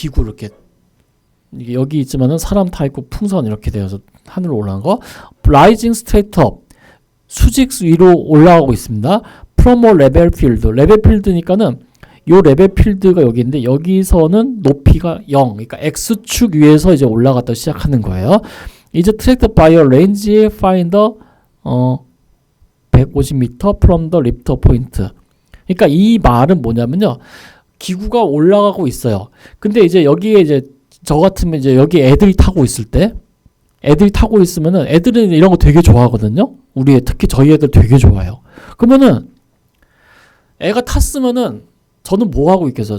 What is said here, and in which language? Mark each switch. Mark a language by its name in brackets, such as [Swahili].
[Korean] 기구 이렇게 이게 여기 있지만은 사람 타 있고 풍선 이렇게 되어서 하늘로 올라간 거. [English] Rising straight up, [Korean] 수직 위로 올라가고 있습니다. [English] From a level field, [Korean] 레벨 필드니까는 요 레벨 필드가 여기 있는데 여기서는 높이가 0, 그러니까 x축 위에서 이제 올라갔다 시작하는 거예요. [English] 이제 tracked by a range finder 150m from the lifter point. [Korean] 그러니까 이 말은 뭐냐면요. 기구가 올라가고 있어요. 근데 이제 여기에 이제 저 같으면 이제 여기 애들이 타고 있을 때 애들이 타고 있으면은 애들은 이런 거 되게 좋아하거든요. 특히 저희 애들 되게 좋아해요. 그러면은 애가 탔으면은 저는 뭐 하고 있겠어요?